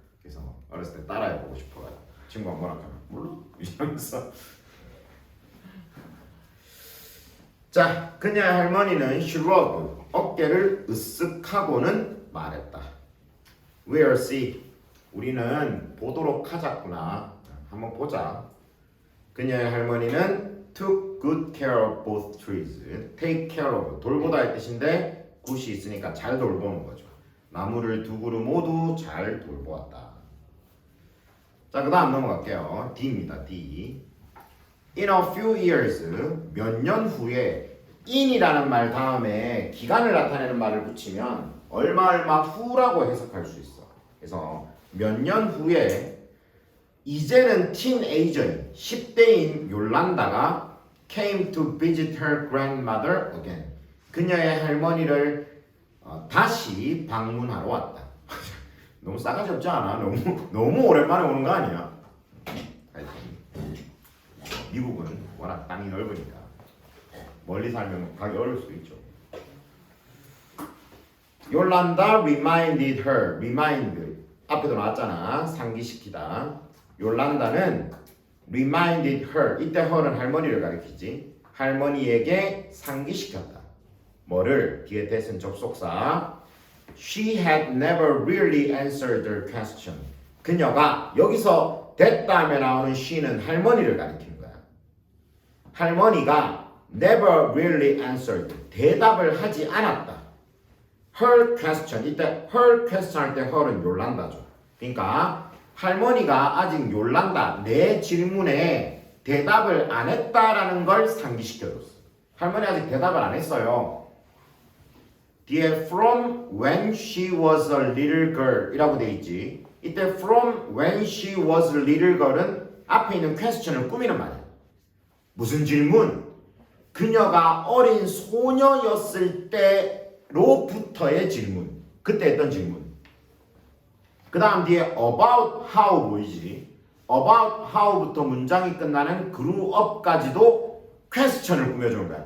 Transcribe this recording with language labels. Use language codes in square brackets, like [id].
[ko] 그래서 어렸을 때 따라해보고 싶어가지고 친구가 뭐라 하면 몰라 이러면서 자, 그녀의 할머니는 [en] shrugged, [ko] 어깨를 으쓱하고는 말했다. [en] We'll see. [ko] 우리는 보도록 하자꾸나. 한번 보자. 그녀의 할머니는 [en] took good care of both trees. [ko] take care of, 돌보다의 뜻인데 굿이 있으니까 잘 돌보는 거죠. 나무를 두 그루 모두 잘 돌보았다. 자, 그 다음 넘어갈게요. D입니다. D. [en] In a few years, [ko] 몇 년 후에 in이라는 말 다음에 기간을 나타내는 말을 붙이면 얼마 후라고 해석할 수 있어. 그래서 몇 년 후에 이제는 teenager인 10대인 요란다가 [en] came to visit her grandmother again. [ko] 그녀의 할머니를 다시 방문하러 왔다. 너무 싸가지 없지 않아? 너무 오랜만에 오는 거 아니야? 미국은 워낙 땅이 넓으니까 멀리 살면 가기 어려울 수도 있죠. [en] 요란다 reminded her. [ko] remind 앞에도 나왔잖아. 상기시키다. [en] 요란다는 reminded her. [ko] 이때 her는 할머니를 가리키지. 할머니에게 상기시켰다. 뭐를? 뒤에 대신 접속사. [en] She had never really answered her question. [ko] 그녀가 여기서 됐다음에 나오는 she는 할머니를 가리키는 거야. 할머니가 [en] never really answered. [ko] 대답을 하지 않았다. [en] her question. [ko] 이때 [en] her question [ko] 할 때 her은 요란다죠. 그러니까 할머니가 아직 요란다. 내 질문에 대답을 안 했다라는 걸 상기시켜줬어. 할머니 아직 대답을 안 했어요. 뒤에 [en] from when she was a little girl [ko] 이라고 돼 있지. 이때 [en] from when she was a little girl [ko] 은 앞에 있는 question을 꾸미는 말이야. 무슨 질문? 그녀가 어린 소녀였을 때로부터의 질문. 그때 했던 질문. 그 다음 뒤에 [en] about how [ko] 보이지? about how부터 문장이 끝나는 [en] grew up [ko] 까지도 question을 꾸며주는 거야.